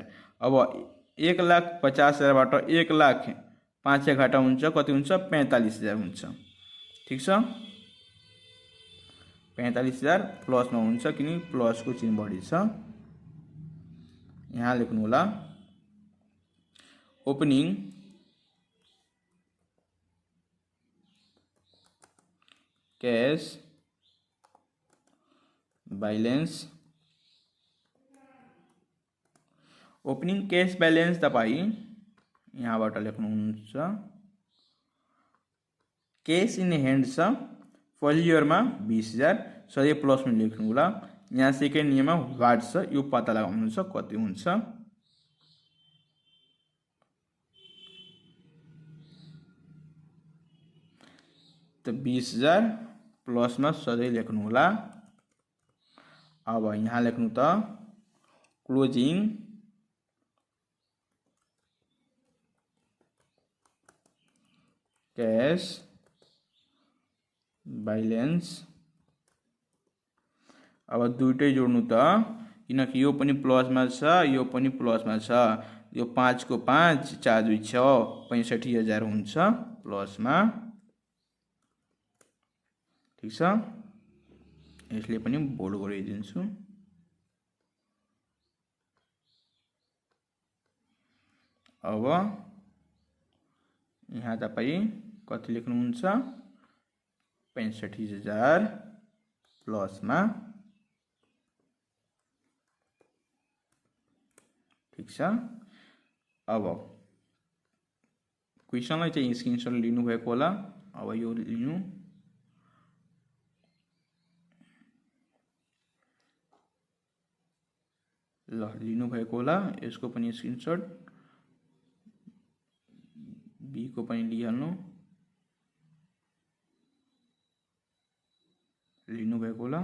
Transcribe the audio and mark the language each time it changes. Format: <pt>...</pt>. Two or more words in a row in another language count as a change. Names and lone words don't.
<ne>अब 1,50,000 बाट 1,05,000 घटाउनुहुन्छ कति हुन्छ 45,000 हुन्छ। ठीक छ। 45,000 प्लस में हुन्छ, किन प्लस को चिन्ह बढी छ। यहाँ लेख्नु होला</ne> <en>opening cash balance. opening cash balance</en> <ne>तपाईं यहाँबाट लेख्नुहुन्छ</ne> <en>cash in hand</en> <ne>छ</ne> <en>first year</en> <ne>में 20,000 सधैँ प्लस में लेख्नु होला। यहाँ</ne> <en>second year</en> <ne>में वाट छ यो पत्ता लगाउनु छ कति हुन्छ। तो 20,000 प्लस में सधैँ लेख्नु होला। अब यहाँ लेख्नु त</ne> <en>closing cash balance.</en> <ne>अब दुईटै जोड्नु त, किनकि यो पनि प्लस में छ यो पनि प्लस में छ। यो 5 को 5 4 2 6 65,000 हुन्छ प्लस में। ठीक छ। यसले पनि बोल्ड गरिदिन्छु। अब यहाँ तपाईं कति लेख्नुहुन्छ 65,000 प्लस में। ठीक छ। अब क्वेशनलाई चाहिँ स्क्रिनशट लिनु भएको होला। अब यो लिनु ल लिनु भएको होला। यसको पनि स्क्रिनशट, बी को पनि लिहाल्नु, लिनु भएको होला।</ne>